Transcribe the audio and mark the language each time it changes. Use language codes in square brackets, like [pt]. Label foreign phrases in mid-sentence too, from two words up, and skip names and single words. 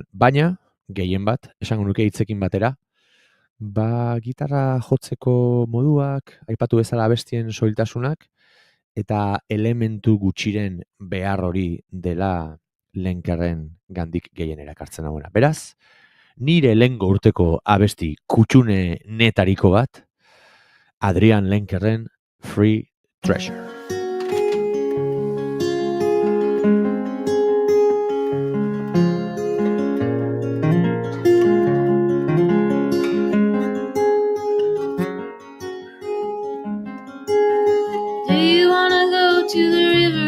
[eu] Baina, gehien bat, esango nuke hitzekin batera, gitarra jotzeko moduak, aipatu bezala abestien soiltasunak, eta elementu gutxiren behar hori dela Lenkerren gandik gehien erakartzen hauena. Beraz, nire lehengo urteko abesti kutsune netariko bat, Adrian Lenkerren Free Treasure. [en] Do you wanna go to the river?